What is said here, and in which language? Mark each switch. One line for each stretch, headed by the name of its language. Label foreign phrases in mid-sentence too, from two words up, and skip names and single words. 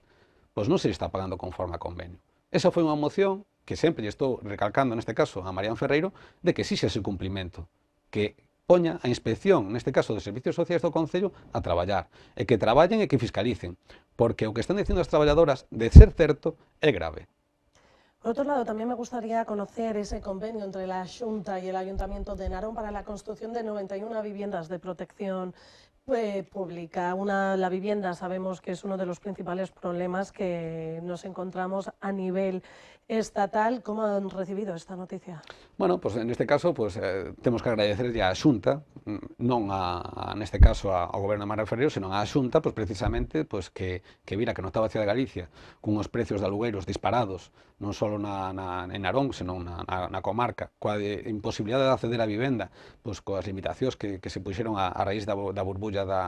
Galician: Pois non se está pagando conforme a convenio. Esa foi unha moción que sempre lle estou recalcando, neste caso, a Marián Ferreiro, de que exixe ese cumplimento, que poña a inspección, neste caso, de Servicios Sociais do Concello, a traballar, e que traballen e que fiscalicen, porque o que están dicindo as traballadoras, de ser certo, é grave.
Spanish: Por otro lado, también me gustaría conocer ese convenio entre la Xunta y el Ayuntamiento de Narón para la construcción de 91 viviendas de protección pública. La vivienda sabemos que es uno de los principales problemas que nos encontramos a nivel estatal. ¿Cómo han recibido esta noticia? Bueno, pues en este caso,
Galician: pues temos que agradecerlle á Xunta, non neste caso ao Goberno de Marián Ferreiro, senón á Xunta, pues precisamente, pues que vira que notaba a Cidade de Galicia cunhos precios de alugueiros disparados, non só en Narón, senón na comarca, coa imposibilidade de acceder á vivenda, pues coas limitacións que se puxeron a raíz da burbulla